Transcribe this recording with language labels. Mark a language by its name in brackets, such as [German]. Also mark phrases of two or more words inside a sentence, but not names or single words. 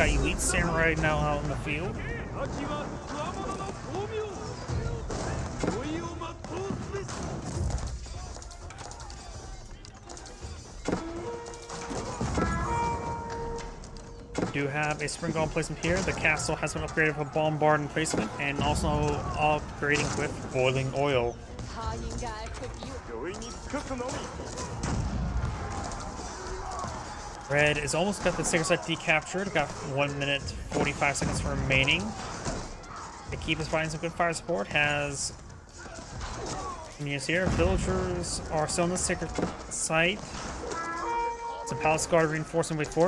[English] Got Elite Samurai now out in the field. We do have a spring golem placement here. The castle has been upgraded with a bombard placement and also upgrading with boiling oil. [Chinese] 他应该会比我 [Japanese] 上に尽くすのみ [English] Red is almost got the Sacred Site decaptured. Got 1 minute 45 seconds remaining. The keep is providing some good fire support. Has minions here. Villagers are still in the Sacred Site. Some Palace Guard reinforcing way forward.